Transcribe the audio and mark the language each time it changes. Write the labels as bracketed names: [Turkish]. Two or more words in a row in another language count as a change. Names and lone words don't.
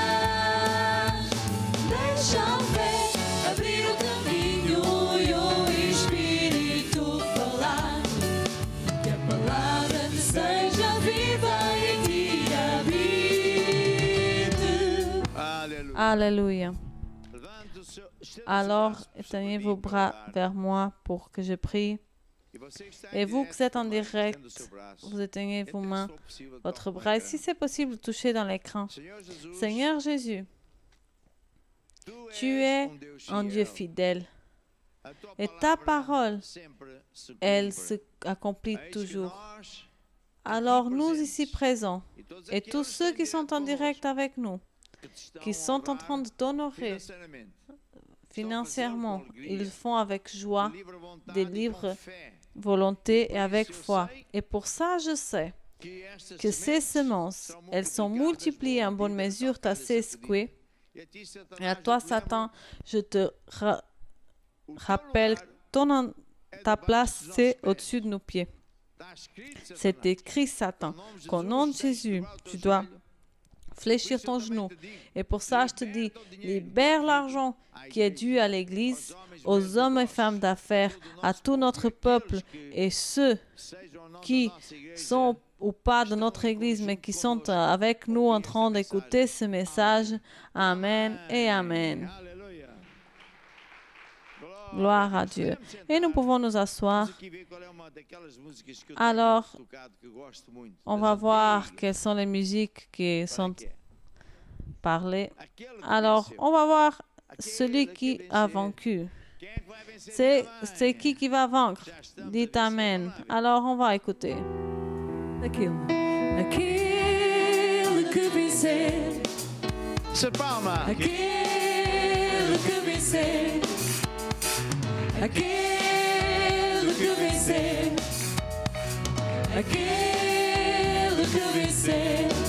[Portuguese] Deixa a fé abrir o caminho e o Espírito falar. Que a palavra te seja viva e te habite. Aleluia. Alléluia. Levante o seu. [French] Alors, éteignez vos bras vers moi pour que je prie. [Portuguese] E você que está em [French] Et vous [Portuguese] direto, [French] qui êtes en [Portuguese] agora, [French] direct, [Portuguese] estenda o seu braço. [French] vous éteignez vos Et mains, [Portuguese] se for possível, [French] votre [Portuguese] toque no [French] bras. Et écran. si c'est possible, touchez dans l'écran. [Portuguese] Senhor Jesus, [French] Seigneur Jésus, tu es un Dieu fidèle [Portuguese] A tua [French] et ta [Portuguese] palavra [French] parole, [Portuguese] sempre se [French] elle [Portuguese] cumpre. [French] se accomplit [Portuguese] É isso que [French] toujours. [Portuguese] nós [French] Alors nous ici présents [Portuguese] e todos [French] et [Portuguese] aqueles [French] tous [Portuguese] que [French] ceux [Portuguese] estão [French] qui sont en [Portuguese] conosco, [French] direct avec nous, [Portuguese] que te estão [French] qui [Portuguese] a [French] sont en [Portuguese] honrar [French] train de t'honorer [Portuguese] financeiramente, [French] financièrement, ils le font avec joie, [Portuguese] de livre vontade [French] des [Portuguese] e com [French] livres [Portuguese] fé, [French] volonté et avec foi. Et pour ça, je sais [Portuguese] que estas [French] que ces [Portuguese] sementes [French] semences, [Portuguese] serão [French] elles sont multipliées en bonne mesure, [Portuguese] multiplicadas [French] tassées, secouées. [Portuguese] E a ti, Satanás, [French] Et à toi, [Portuguese] eu te lembro, [French] Satan, je te [Portuguese] o teu [French] rappelle, [Portuguese] lugar [French] ta place, c'est au-dessus de nos pieds. [Portuguese] está escrito, [French] C'est [Portuguese] Satanás. [French] écrit, Satan, qu'au nom de Jésus, tu dois fléchir ton genou. Et pour ça, je te dis, libère l'argent qui est dû à l'Église, aux hommes et femmes d'affaires, à tout notre peuple et ceux [Portuguese] Sejam ou não [French] qui [Portuguese] da nossa igreja, [French] sont ou pas de notre Église, mais qui sont avec nous en train d'écouter ce message. Amen et Amen. [Portuguese] Aleluia. [French] Gloire à Dieu. Et nous pouvons nous asseoir. [Portuguese] Vamos aqui ver qual é uma daquelas músicas que eu [French] Alors, [Portuguese] tenho tocado, que eu gosto muito. [French] On [Portuguese] Das [French] va voir [Portuguese] antigas. [French] quelles sont les musiques qui sont [Portuguese] Qual é que é? [French] parlées. [Portuguese] Aquele que [French] Alors, [Portuguese] venceu. [French] on va voir celui qui a vaincu. [Portuguese] Quem é que vai vencer? [French] C'est qui va vaincre? Dites Amen. Alors, on va écouter. [Portuguese] Aquele. Aquele que vencer, Se palma. aquele que vencer, aquele que vencer, aquele que vencer.